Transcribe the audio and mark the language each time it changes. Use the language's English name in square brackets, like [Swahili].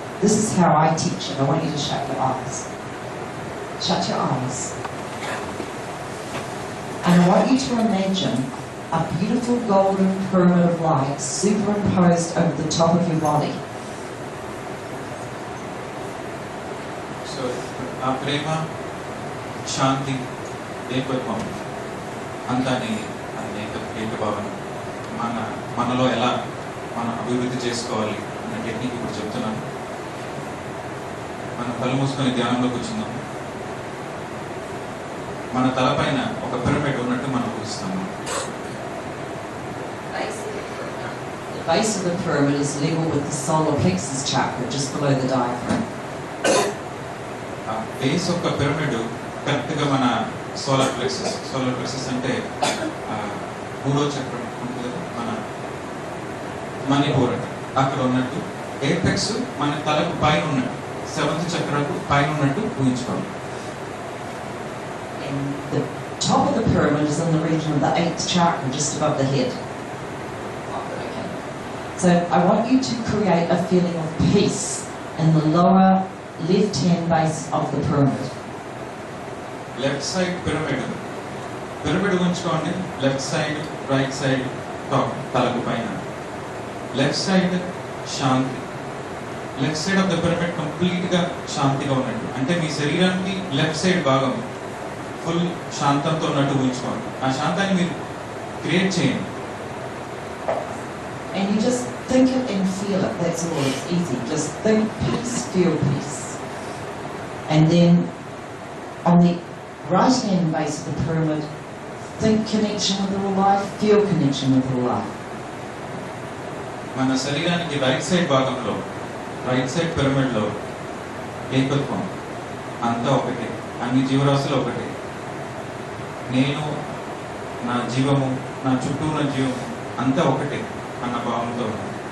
[English] This is how I teach it. I want you to shut your eyes. Shut your eyes. And I want you to imagine a beautiful golden pyramid of light superimposed over the top of your body. [Telugu] So ఆ ప్రేమ, శాంతి, ఏకత్వం అంతాన్ని ఏకభావన మనలో ఎలా మనం అభివృద్ధి చేసుకోవాలి అనే technique ఇప్పుడు చెప్తున్నాను. మనం కళ్ళు మూసుకొని ధ్యానంలో కూర్చున్నాం. మన తలపైన ఒక పిరమిడ్ ఉన్నట్టు మనం ఊహిస్తాము. [English] The base of the pyramid is level with the solar plexus chakra just below the diaphragm. [Telugu] ఆ బేస్ ఒక పిరమిడ్ కరెక్ట్గా మన సోలార్ ప్లెక్సస్ అంటే మూడో చక్రం ఉంటుంది కదా, మన మణిపూర్ అక్కడ ఉన్నట్టు, ఏపెక్స్ మన తలకు పైన ఉన్నట్టు, సెవెంత్ చక్రకు పైన ఉన్నట్టు ఊహించుకోండి. [English] And the top of the pyramid is in the region of the 8th chakra, just above the head. Okay. So I want you to create a feeling of peace in the lower left-hand base of the pyramid. [Telugu] Left side pyramid ఉంచుకోండి. Left side, right side, top తలకు పైన. Left side Shanti. [English] left side of the pyramid [Telugu] కంప్లీట్గా శాంతిగా ఉన్నట్టు, అంటే మీ శరీరానికి left side భాగం full శాంతంతో ఉన్నట్టు ఊహించుకోండి. ఆ శాంతాన్ని మీరు క్రియేట్ చేయండి. [English] And you just think it and feel it. That's all. It's easy. Just think peace, feel peace. And then on the right-hand base of the pyramid, think connection with all life, feel connection with all life. [Telugu] మన శరీరానికి right side భాగంలో, right side పిరమిడ్లో ఏకత్వం, అంతా ఒకటే, అన్ని జీవరాశులు ఒకటే. నేను, నా జీవము, నా చుట్టూ ఉన్న జీవము అంతా ఒకటే అన్న భావంతో ఉన్నాను.